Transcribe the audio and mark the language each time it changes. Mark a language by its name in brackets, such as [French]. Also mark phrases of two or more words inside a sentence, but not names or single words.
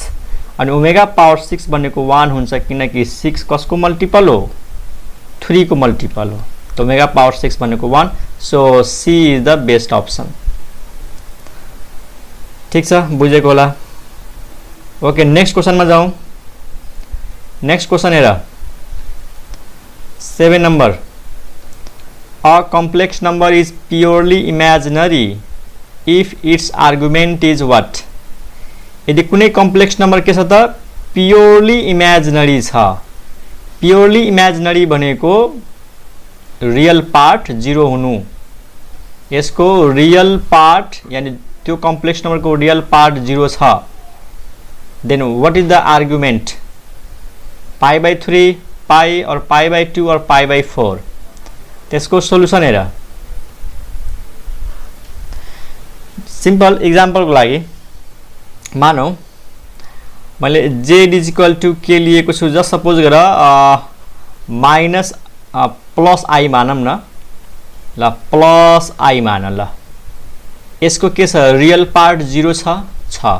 [Nepali] अनि [English] omega power [Nepali] 6 भनेको 1 हुन्छ, किनकि 6 कसको मल्टिपल हो 3 को मल्टिपल हो। तो [English] omega power [Nepali] 6 भनेको 1, [English] so C is the best option. [Nepali] ठीक छ, बुझेको होला। ओके, [English] next questionमा [Nepali] जाउँ। [English] next question [Nepali] हेर, 7 नंबर। [English] a complex number is purely imaginary if its argument is what. [Nepali] यदि कुनै [English] complex number [Nepali] के छ त [English] purely imaginary [Nepali] छ। [English] purely imaginary [Nepali] भनेको [English] real part [Nepali] 0 हुनु, यसको [English] real part [Nepali] यानी त्यो [English] complex number [Nepali] को [English] real part [Nepali] 0 छ। [English] then what is the argument, pi by 3, pi और pi by 2 और pi by 4। [Nepali] त्यसको सोल्युसन हेर। [English] simple example [Nepali] को लागि मानौ मैले [English] z is equal to [Nepali] के लिएको छु। [English] just suppose [Nepali] गर [English] minus plus i [Nepali] मानौँ न। ल [English] plus i [Nepali] मान। ल यसको के छ [English] real part [Nepali] 0 छ।